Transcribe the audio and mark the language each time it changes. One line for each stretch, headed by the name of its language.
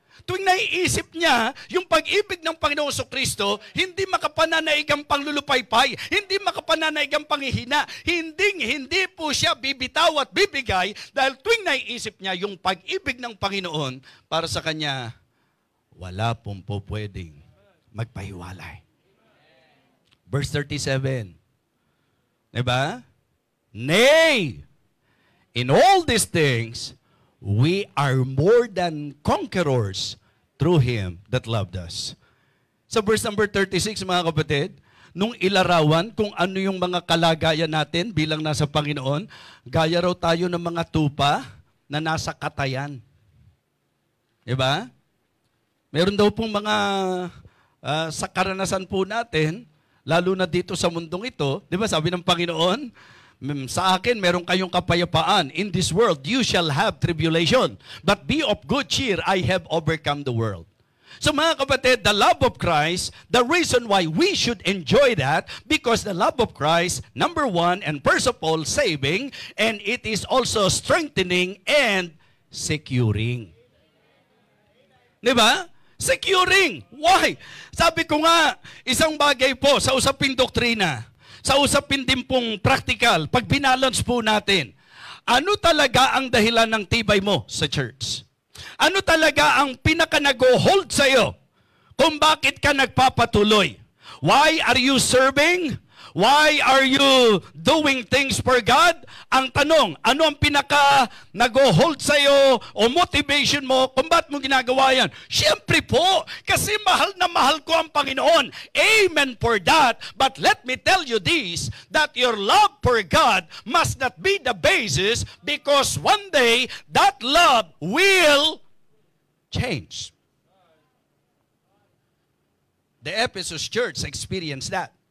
Filipino: Tuwing naiisip niya, yung pag-ibig ng Panginoong Kristo, hindi makapananaig ang panglulupaypay, hindi makapananaig ang panghihina, hindi po siya bibitaw at bibigay dahil tuwing naiisip niya yung pag-ibig ng Panginoon para sa kanya, wala pong po pwedeng magpahiwalay. Verse 37. Diba?
English: Nay, in all these things, we are more than conquerors through Him that loved us.
Filipino: Sa verse number 36, mga kapatid, nung ilarawan kung ano yung mga kalagayan natin bilang nasa Panginoon, gaya raw tayo ng mga tupa na nasa katayan. Diba? Meron daw pong mga sa karanasan po natin, lalo na dito sa mundong ito, diba sabi ng Panginoon, sa akin, meron kayong kapayapaan.
English: In this world, you shall have tribulation. But be of good cheer, I have overcome the world. So
Filipino: mga kapatid,
English: the love of Christ, the reason why we should enjoy that, because the love of Christ, number one, and first of all, saving, and it is also strengthening and securing.
Filipino: Diba?
English: Securing. Why?
Filipino: Sabi ko nga, isang bagay po sa usaping doktrina, sa usapin din pong practical, pag binalance po natin, ano talaga ang dahilan ng tibay mo sa church? Ano talaga ang pinaka-nag-hold sa iyo kung bakit ka nagpapatuloy?
English: Why are you serving? Why are you doing things for God?
Filipino: Ang tanong, ano ang pinaka-nag-hold sa iyo o motivation mo kung ba't mo ginagawa yan? Siyempre po, kasi mahal na mahal ko ang Panginoon.
English: Amen for that. But let me tell you this, that your love for God must not be the basis because one day that love will change. The Ephesus church experienced that.